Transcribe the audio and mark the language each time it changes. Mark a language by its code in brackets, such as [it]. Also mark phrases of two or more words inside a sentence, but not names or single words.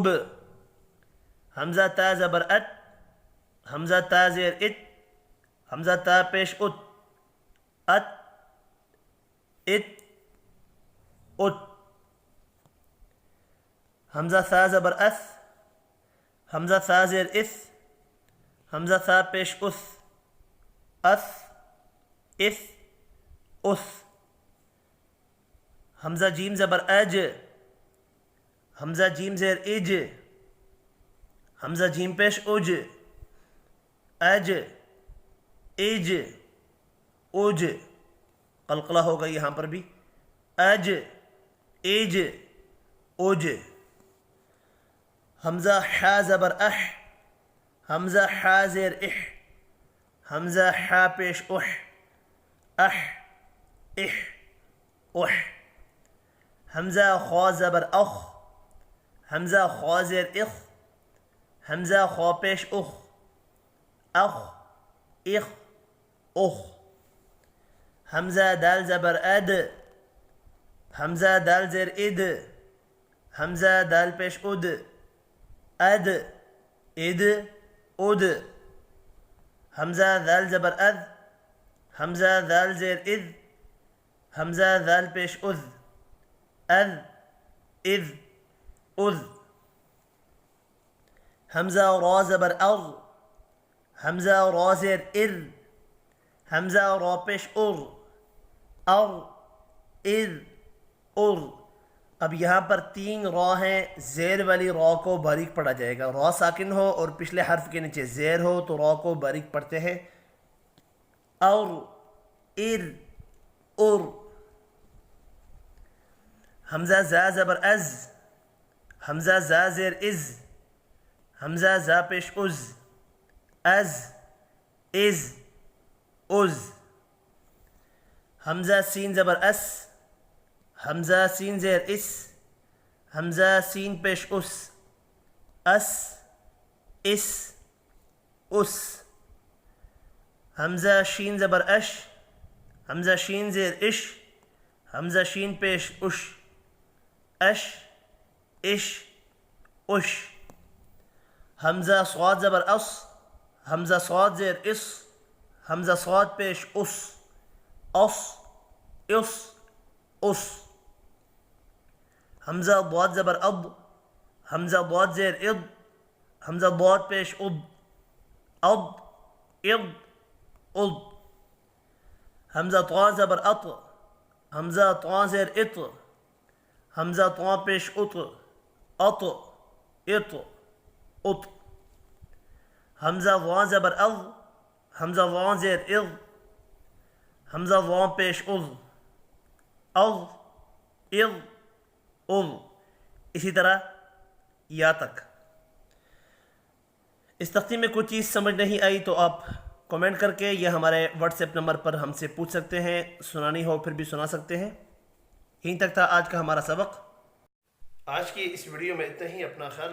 [ur] حمزہ تا زبر ات، حمزہ تا زیر ات، حمزہ تا پیش ات، ات، ات، ات۔ حمزہ ثا زبر اث، حمزہ ثا زیر اث، حمزہ ثا پیش اث، اث، اث، اث۔ حمزہ جیم زبر اج، حمزہ جیم زیر اج، حمزہ جیم پیش اج، اج، اج، اج۔ قلقلہ ہوگا یہاں پر بھی۔ اج، اج، اج۔ حمزہ حا زبر اح، حمزہ حا زیر اح، حمزہ حا پیش اح، اح، اح، اح۔ حمزہ خا زبر اخ، حمزہ خا زیر اخ، حمزہ خا پیش اخ، اخ، اخ، اخ۔ حمزہ دال زبر اد، حمزہ دال زیر اد، حمزہ دال پیش اد، اد، اد، اد۔ حمزہ دال زبر اد، حمزہ دال زیر اد، حمزہ دال پیش اذ، اذ، اذ، اذ۔ حمزہ را زبر ار، حمزہ را زیر ار، حمزہ را پیش ار، ار، ار، ار۔ اب یہاں پر 3 را ہیں، زیر والی را کو باریک پڑھا جائے گا۔ را ساکن ہو اور پچھلے حرف کے نیچے زیر ہو تو را کو باریک پڑھتے ہیں۔ اور، ار، ار۔ حمزہ زا زبر از، حمزہ زا زیر از، حمزہ زا پیش از، از، از، از۔ حمزہ سین زبر اس، حمزہ سین زیر اس، حمزہ سین پیش اس، اس، اس، اس۔ حمزہ شین زبر اش، حمزہ شین زیر اش، حمزہ شین پیش اش، اش، اش، اش۔ حمزہ صاد زبر اس، حمزہ صاد زیر اس، حمزہ صاد پیش اس، اس، اس، اس۔ حمزہ ضاد زبر اد، حمزہ ضاد زیر اد، حمزہ ضاد پیش اد، اد، اد، اد۔ حمزہ طا زبر اط، حمزہ طا زیر اط، حمزہ طا پیش اط، اط، اط، اط۔ حمزہ ضا زبر اض، حمزہ ضا زیر اض، حمزہ ضا پیش اض، اض، اض، اض۔ اسی طرح یا تک۔ اس تختی میں کوئی چیز سمجھ نہیں آئی تو آپ کمنٹ کر کے یا ہمارے واٹس ایپ نمبر پر ہم سے پوچھ سکتے ہیں، سنانی ہو پھر بھی سنا سکتے ہیں۔ یہیں تک تھا آج کا ہمارا سبق۔ آج کی اس ویڈیو میں اتنا ہی.